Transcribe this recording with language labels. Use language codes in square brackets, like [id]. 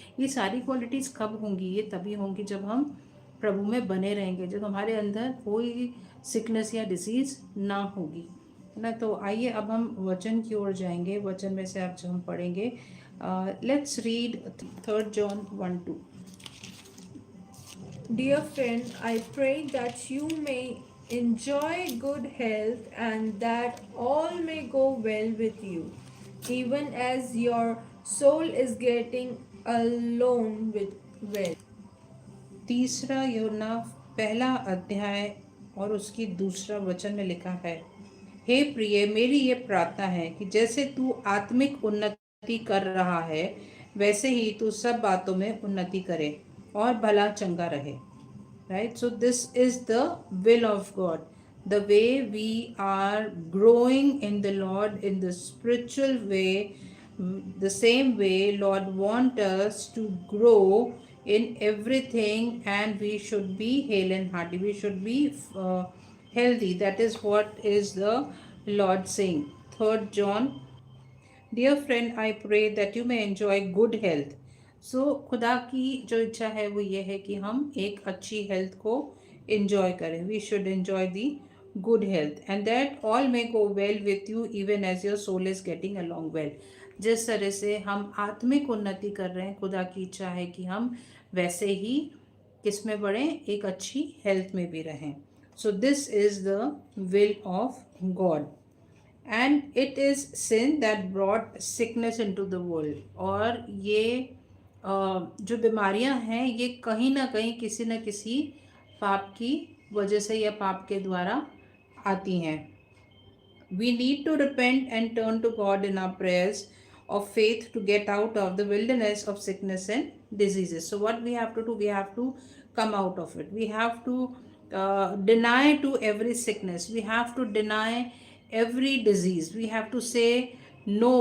[hi] ये सारी क्वालिटीज़ कब होंगी? ये तभी होंगी जब हम प्रभु में बने रहेंगे, जब हमारे अंदर कोई सिकनेस या डिसीज़ ना होगी, है ना। तो आइए अब हम वचन की ओर जाएंगे। वचन में से आज हम पढ़ेंगे, [en] let's read [hi] 3 John 1:2। [en] Dear friend, I pray that you may enjoy good health and that all may go well with you, even as your soul is getting along with well. [hi] तीसरा यूहन्ना पहला अध्याय और उसकी दूसरा वचन में लिखा है, हे प्रिय, मेरी ये प्रार्थना है कि जैसे तू आत्मिक उन्नति कर रहा है वैसे ही तू सब बातों में उन्नति करे और भला चंगा रहे, [en] right? So this is the will of God. The way we are growing in the Lord in the spiritual way, the same way Lord want us to grow in everything, and we should be hale and hearty, we should be healthy. That is what is the Lord saying. 3 John, dear friend I pray that you may enjoy good health. [hi] सो खुदा की जो इच्छा है वो ये है कि हम एक अच्छी हेल्थ को enjoy करें। [en] We should enjoy the good health and that all may go well with you even as your soul is getting along well. [hi] जिस तरह से हम आत्मिक उन्नति कर रहे हैं, खुदा की इच्छा है कि हम वैसे ही किस में बढ़ें, एक अच्छी हेल्थ में भी रहें। [en] So this is the will of God and it is sin that brought sickness into the world. [hi] और ये जो बीमारियां हैं ये कहीं ना कहीं किसी न किसी पाप की वजह से या पाप के द्वारा आती हैं। [en] We need to repent and turn to God in our prayers of faith to get out of the wilderness of sickness and diseases. So, what we have to do, we have to come out of it. We have to deny to every sickness. We have to deny every disease. We have to say no.